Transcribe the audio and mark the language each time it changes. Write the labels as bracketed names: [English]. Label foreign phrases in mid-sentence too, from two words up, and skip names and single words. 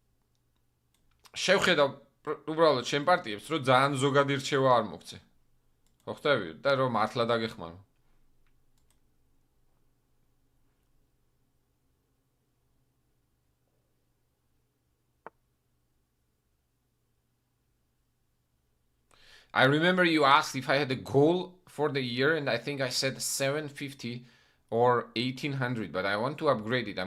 [Georgian] შევხედავ უბრალოდ ჩემ პარტიებს, რომ ძალიან ზოგადი რჩევა არ მოგცე. ხვდები და რომ მართლა დაგეხმარო. [English] I remember you asked if I had a goal for the year, and I think I said 750 or 1800, but I want to upgrade it.